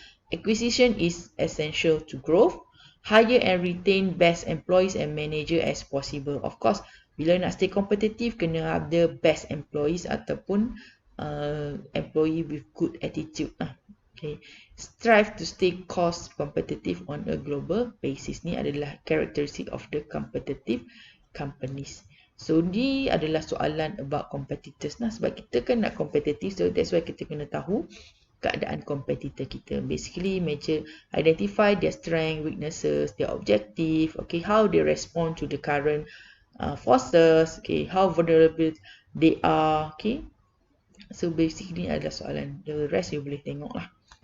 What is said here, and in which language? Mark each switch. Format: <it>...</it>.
<en>Acquisition is essential to growth. Hire and retain best employees and manager as possible. Of course,</en> <ms>bila nak</ms> <en>stay competitive,</en> <ms>kena ada</ms> <en>best employees ataupun employee with good attitude. Okay. Strive to stay cost competitive on a global basis.</en> <ms>Ni adalah</ms> <en>characteristic of the competitive companies.</en> <ms>So ni adalah soalan</ms> <en>about competitors</en> <ms>lah. Sebab kita kan nak competitive,</ms> <en>so that's why</en> <ms>kita kena tahu keadaan competitor kita.</ms> <en>Basically, major identify their strength, weaknesses, their objective, okay, how they respond to the current forces, okay, how vulnerable they are, okay. So basically</en> <ms>adalah soalan.</ms> <en>The rest you</en> <ms>boleh tengok lah.</ms>